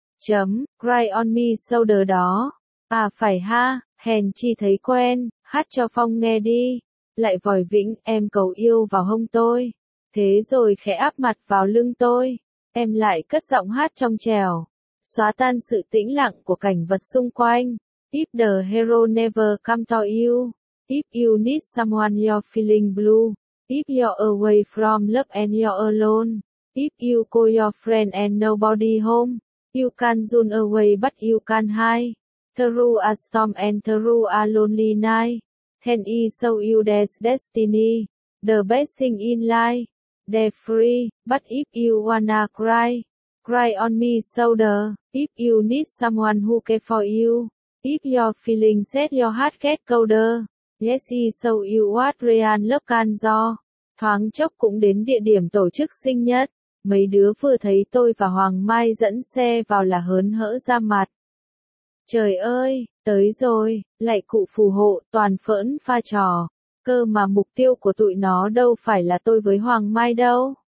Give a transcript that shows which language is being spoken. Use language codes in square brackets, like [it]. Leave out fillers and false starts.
[vi] Chấm, [en] Cry on me shoulder [vi] đó. À phải ha, hèn chi thấy quen, hát cho Phong nghe đi. Lại vòi vĩnh, em cầu yêu vào hông tôi. Thế rồi khẽ áp mặt vào lưng tôi. Em lại cất giọng hát trong trèo. Xóa tan sự tĩnh lặng của cảnh vật xung quanh. [en] If the hero never come to you. If you need someone you're feeling blue. If you're away from love and you're alone. If you call your friend and nobody home. You can run away but you can hide. Through a storm and through a lonely night. Can he show you there's destiny, the best thing in life, they're free, but if you wanna cry, cry on me shoulder, if you need someone who care for you, if your feeling set your heart get colder, yes he show you what real love can do. [vi] Thoáng chốc cũng đến địa điểm tổ chức sinh nhật, mấy đứa vừa thấy tôi và Hoàng Mai dẫn xe vào là hớn hở ra mặt. Trời ơi, tới rồi, lại cụ phù hộ, toàn phỡn pha trò. Cơ mà mục tiêu của tụi nó đâu phải là tôi với Hoàng Mai đâu.